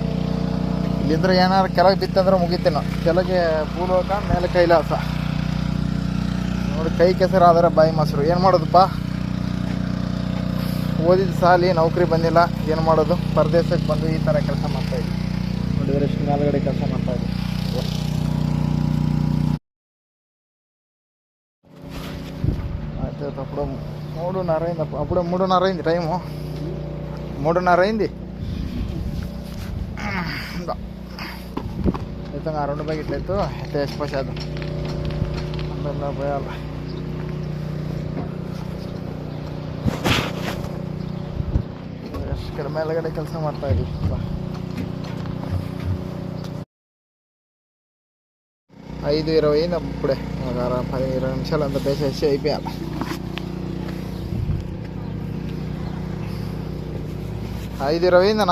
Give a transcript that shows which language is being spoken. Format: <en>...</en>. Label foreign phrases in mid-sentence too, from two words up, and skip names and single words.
<kn>ಇಲ್ಲಿಂದ್ರೆ ಏನಾದ್ರು ಕೆಳಗೆ ಬಿತ್ತಂದ್ರೆ ಮುಗಿತೇನೋ. ಕೆಳಗೆ ಭೂಲೋಕ, ಮೇಲೆ ಕೈಲಾಸ. ನೋಡಿ, ಕೈ ಕೆಸರಾದರೆ ಬಾಯಿ ಮೊಸರು. ಏನು ಮಾಡೋದಪ್ಪ, ಓದಿದ ಸಾಲಿ ನೌಕರಿ ಬಂದಿಲ್ಲ, ಏನು ಮಾಡೋದು. ಪರದೇಶಕ್ಕೆ ಬಂದು ಈ ಥರ ಕೆಲಸ ಮಾಡ್ತಾಯಿದ್ವಿ. ನೋಡಿದರೆ ಎಷ್ಟು ಮೇಲ್ಗಡೆ ಕೆಲಸ ಮಾಡ್ತಾಯಿದ್ವಿ.</kn> <te>ఆయితే అప్పుడు 3:30 అయింది. అప్పుడు 3:30 అయింది టైము. 3:30 అయింది. అయితే ఆ 2 బకెట్లయితే అయితే వేసిపోసేద్దాం. అందరిలో పోయాలి. ఇక్కడ</te> <kn>ಮೇಲ್ಗಡೆ ಕೆಲಸ ಮಾಡ್ತಾಯಿದ್ವಿ.</kn> <te>5:20 అయింది. అప్పుడే 10-20 నిమిషాలు అంత వేసేసి అయిపోయాలి. 5:20 అయిందన్నా.</te>